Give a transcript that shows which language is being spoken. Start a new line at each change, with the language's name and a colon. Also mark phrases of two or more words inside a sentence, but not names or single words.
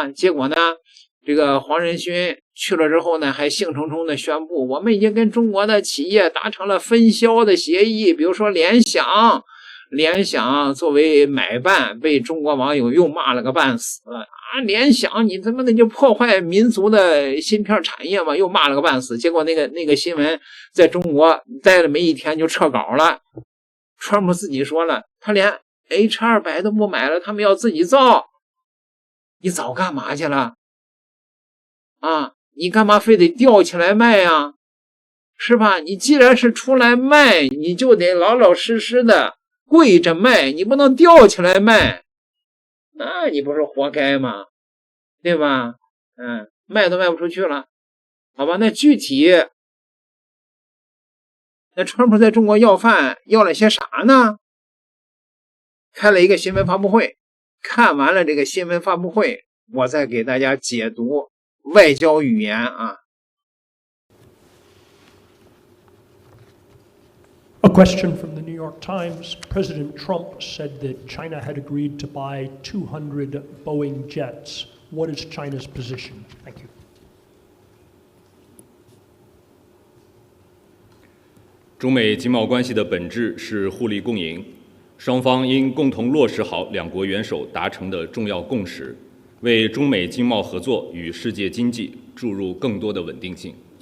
Chinese: 結果呢，這個黃仁勳去了之後呢，還興沖沖的宣布，我們已經跟中國的企業達成了分銷的協議，比如說聯想作為買辦被中國網友又罵了個半死聯想你他媽的就破壞民族的芯片產業嘛，又罵了個半死。結果那個新聞在中國待了沒一天就撤稿了。川普自己說了，他連 H200 都不買了，他們要自己造。你早幹嘛去了你幹嘛非得吊起來賣呀？是吧？你既然是出來賣，你就得老老實實的跪着賣，你不能吊起來賣，那你不是活該嗎？對吧？賣都賣不出去了。好吧，那具體那川普在中國要飯要了些啥呢？開了一個新聞發布會，看完了這個新聞發布會，我再給大家解讀外交語言
English: A question from the New York Times. President Trump said that China had agreed to buy 200 Boeing jets. What is China's position? Thank you.
Chinese: 中美經貿關係的本質是互利共贏，雙方應共同落實好兩國元首達成的重要共識， 为中美經貿合作與世界經濟注入更多的穩定性。